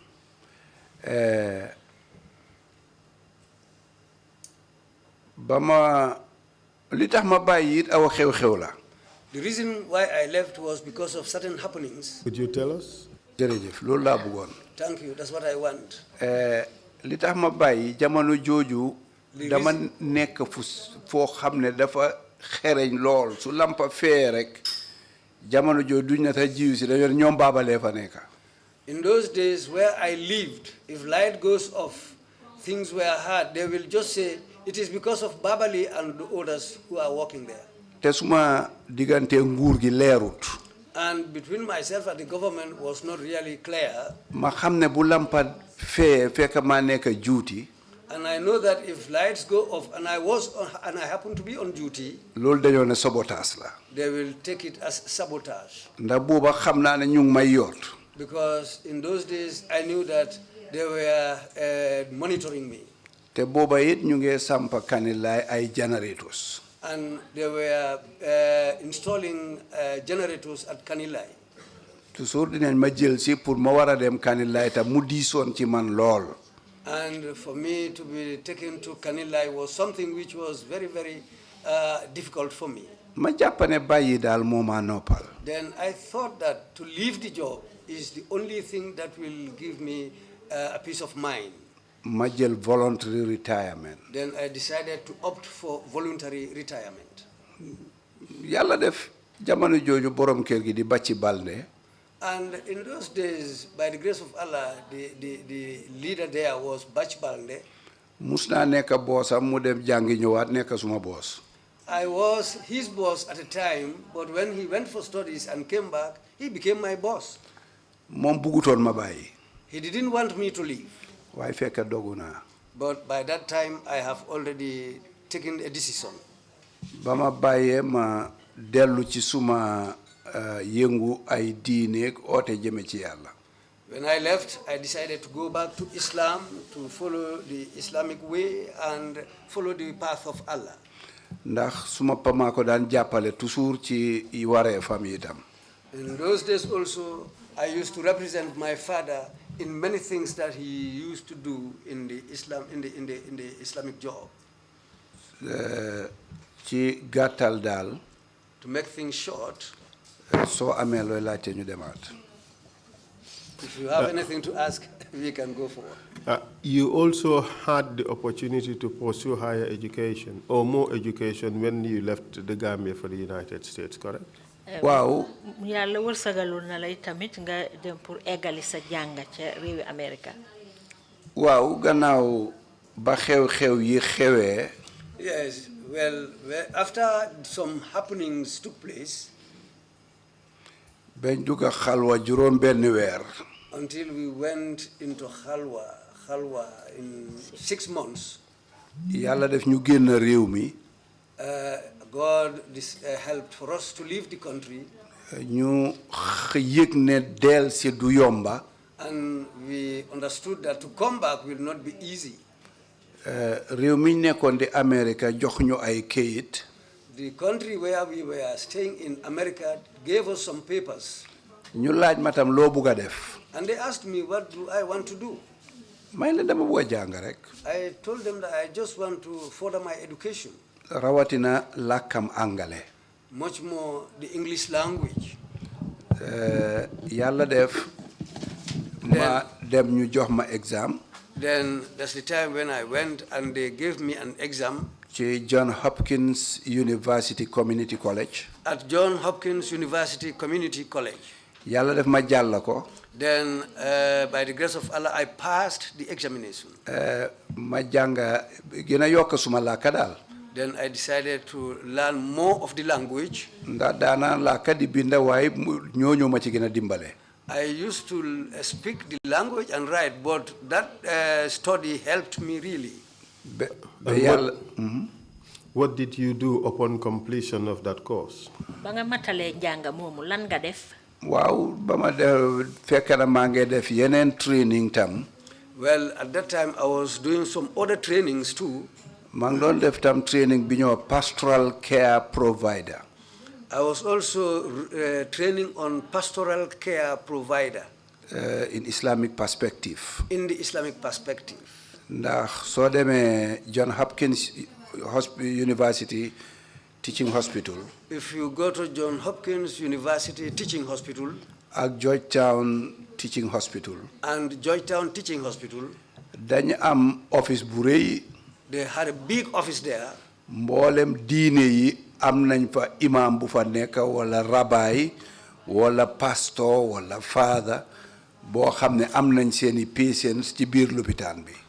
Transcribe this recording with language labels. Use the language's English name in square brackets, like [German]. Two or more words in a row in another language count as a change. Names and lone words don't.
[Wolof] ba ma li tax ma bàyyi it aw xew-xew la. [English] The reason why I left was because of certain happenings. Could you tell us? [Wolof] jërëjëf loolu laa bëggoon. [English] Thank you, that's what I want. [Wolof] li tax ma bàyyi jamono jooju dama nekk foo xam ne dafa xereñ lool su lampa fee rek jamono jooju duñ na ta jiw si dañoo ñoom baabalee fa nekk. [English] In those days where I lived, if light goes off, things were hard, they will just say it is because of Babali and the others who are working there. [Wolof] te suma diggante nguur gi leerut. [English] And between myself and the government was not really clear. [Wolof] ma xam ne bu lampa fee fekk maa nekk juuti. [English] And I know that if lights go off and I happen to be on duty, [Wolof] loolu dañoo ne sabotage la. [English] they will take it as sabotage. [Wolof] ndax booba xam naa ne ñu ngi may yoot. [English] Because in those days I knew that they were monitoring me. [Wolof] te booba it ñu ngi sampa Kanilaay ay generators. [English] And they were installing generators at Kanilai. [Wolof] toujours dinañ ma jël si pour ma war a dem Kanilaay te mu diisoon ci man lool. [English] And for me to be taken to Kanilai was something which was very, very difficult for me. [Wolof] ma jàpp ne bàyyi daal moo ma noppal. [English] Then I thought that to leave the job is the only thing that will give me a peace of mind. [Wolof] ma jël [English] voluntary retirement. Then I decided to opt for voluntary retirement. [Wolof] yàlla def jamono jooju borom kër gi di Bacci Balde. [English] And in those days, by the grace of Allah, the leader there was Bach Balde. [Wolof] mus naa nekk boosam mu dem jàngi ñëwaat nekk suma boos. [English] I was his boss at a time, but when he went for studies and came back, he became my boss. [Wolof] moom buggutoon ma bàyyi. [English] He didn't want me to leave. [Wolof] waaye fekk dogu naa. [English] But by that time, I have already taken a decision. [Wolof] ba ma bàyyee ma dellu ci suma yëngu ay diineeg oote jëme ci yàlla. [English] When I left, I decided to go back to Islam, to follow the Islamic way and follow the path of Allah. [Wolof] ndax suma pama ko daan jàppale toujours ci waree famille itam. [English] In those days also, I used to represent my father in many things that he used to do in the Islamic job. [Wolof] ci gàttal daal. [English] To make things short. [Wolof] soo amee looy laajte ñu demaat. [English] If you have anything to ask, we can go forward. You also had the opportunity to pursue higher education or more education when you left the Gambia for the United States, correct? [Wolof] waaw yàlla wërsëgaloon na lay tamit nga dem pour eggali sa jàng ca réewi America. waaw gannaaw ba xew-xew yi xewee. [English] Yes, well, after some happenings took place, [Wolof] bañ dugg xalwa juróom benn weer. [English] until we went into Khalwa in 6 months. [Wolof] yàlla def ñu génn réew mi. [English] God helped for us to leave the country. [Wolof] ñu yëg ne del si du yomba. [English] And we understood that to come back will not be easy. [Wolof] réew mi nekkoon di America jox ñu ay kayit. [English] The country where we were staying in America gave us some papers. [Wolof] ñu laaj ma tam loo bugg a def. [English] And they asked me, what do I want to do? [Wolof] may la dama bugg a jàng rek. [English] I told them that I just want to further my education. [Wolof] rawatina làkkam angale. [English] Much more the English language. [Wolof] yàlla def ma dem ñu jox ma exam. [English] Then that's the time when I went and they gave me an exam. [Wolof] ci John Hopkins University Community College. [English] At John Hopkins University Community College. [Wolof] yàlla def ma jàll ko. [English] Then, by the grace of Allah, I passed the examination. [Wolof] ma jàng gën a yokk suma làkka daal. [English] Then I decided to learn more of the language. [Wolof] ndax daana làkka di binda waaye ñooñu ma ci gën a dimbale. [English] I used to speak the language and write, but that study helped me really. What did you do upon completion of that course? [Wolof] ba nga matalee njàng moomu lan nga def. waaw ba ma def fekk na maa ngi def yeneen training tam. [English] Well, at that time I was doing some other trainings too. [Wolof] maa ngi doon def tam training bi ñoo [English] pastoral care provider. I was also training on pastoral care provider. In Islamic perspective. In the Islamic perspective. [Wolof] ndax soo demee John Hopkins University Teaching Hospital. [English] If you go to John Hopkins University Teaching Hospital. [Wolof] ak Georgetown Teaching Hospital. [English] And Georgetown Teaching Hospital. [Wolof] dañu am office bu rëy. [English] They had a big office there. [Wolof] mboolem diine yi am nañ fa imam bu fa nekk wala rabbi wala pastor wala father boo xam ne am nañ seeni patients ci biir lopitaan bi.